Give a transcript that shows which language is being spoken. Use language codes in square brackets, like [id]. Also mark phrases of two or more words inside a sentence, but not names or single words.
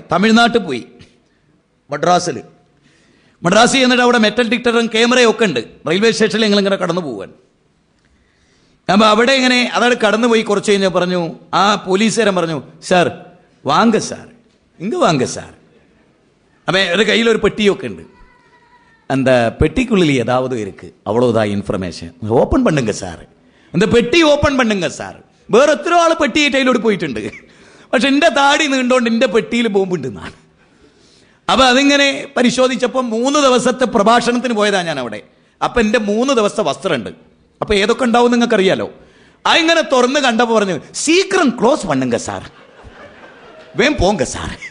[ml] തമിഴ്നാട്ടിൽ പോയി, മദ്രാസിൽ എന്നിട്ട് അവിടെ മെറ്റൽ ഡിറ്റക്ടറും ക്യാമറയും ഒക്കെ ഉണ്ട്. റെയിൽവേ സ്റ്റേഷനിൽ ഞങ്ങളിങ്ങനെ കടന്നു പോവാൻ. അപ്പോൾ അവിടെ ഇങ്ങനെ അതവിടെ കടന്നുപോയി കുറച്ച് കഴിഞ്ഞാൽ പറഞ്ഞു, ആ പോലീസുകാരൻ പറഞ്ഞു, [ta] சார் வாங்க சார், இங்க வாங்க சார். [ml] അപ്പം ഒരു കയ്യിലൊരു പെട്ടിയൊക്കെ ഉണ്ട്. [ta] அந்த பெட்டிக்குள்ளில் ஏதாவது இருக்கு, அவ்வளோதான் இன்ஃபர்மேஷன், ஓப்பன் பண்ணுங்க சார், அந்த பெட்டி ஓப்பன் பண்ணுங்க സാർ. [ml] വേറെ എത്ര ആൾ പെട്ടിയായിട്ട് അതിലോട്ട് പോയിട്ടുണ്ട്. പക്ഷെ എൻ്റെ താടി നീണ്ടോണ്ട് എൻ്റെ പെട്ടിയിൽ ബോംബുണ്ടെന്നാണ്. അപ്പം അതിങ്ങനെ പരിശോധിച്ചപ്പോൾ 3 ദിവസത്തെ പ്രഭാഷണത്തിന് പോയതാണ് ഞാൻ അവിടെ. അപ്പം എൻ്റെ 3 ദിവസത്തെ വസ്ത്രമുണ്ട്. അപ്പം ഏതൊക്കെ ഉണ്ടാവും നിങ്ങൾക്കറിയാലോ. അതിങ്ങനെ തുറന്ന് കണ്ടപ്പോൾ പറഞ്ഞു, [ta] சீக்ரம் க்ளோஸ் பண்ணுங்க சார், வேம் போங்க சார்.